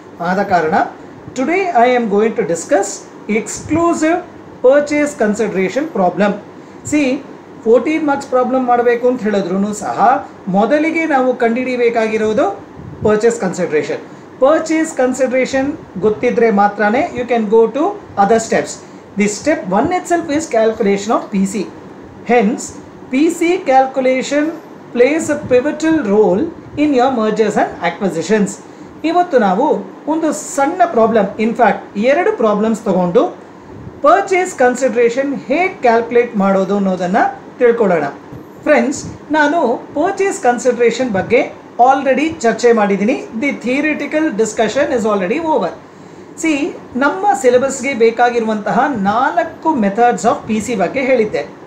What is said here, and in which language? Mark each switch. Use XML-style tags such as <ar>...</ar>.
<kn>ಆದ ಕಾರಣ</kn> <en>Today I am going to discuss exclusive purchase consideration problem.</en> <kn>14 marks problem ಮಾಡಬೇಕು ಅಂತ ಹೇಳಿದ್ರು ಸಹ ಮೊದಲಿಗೆ ನಾವು ಕಂಡುಹಿಡಿಯಬೇಕಾಗಿರೋದು ಪರ್ಚೇಸ್ ಕನ್ಸಿಡರೇಷನ್.</kn> <en>purchase consideration</en> <kn>ಗೊತ್ತಿದ್ರೆ ಮಾತ್ರನೇ</kn> <en>You can go to other steps. The step 1 itself is calculation of PC. Hence, PC calculation plays a pivotal role in your mergers and acquisitions.</en> <kn>ಇವತ್ತು ನಾವು ಒಂದು ಸಣ್ಣ ಪ್ರಾಬ್ಲಮ್, ಇನ್ಫ್ಯಾಕ್ಟ್ 2 ಪ್ರಾಬ್ಲಮ್ಸ್ ತಗೊಂಡು purchase consideration ಹೇಗೆ calculate ಮಾಡೋದು ಅನ್ನೋದನ್ನು ತಿಳ್ಕೊಳ್ಳೋಣ. Friends, ನಾನು ಪರ್ಚೇಸ್ ಕನ್ಸಿಡರೇಷನ್ ಬಗ್ಗೆ ಆಲ್ರೆಡಿ ಚರ್ಚೆ ಮಾಡಿದ್ದೀನಿ.</kn> <en>The theoretical discussion is already over.</en> <kn>ನಮ್ಮ ಸಿಲೆಬಸ್ಗೆ ಬೇಕಾಗಿರುವಂತಹ</kn> <en>4 methods of P C</en> <kn>ಬಗ್ಗೆ ಹೇಳಿದ್ದೆ.</kn>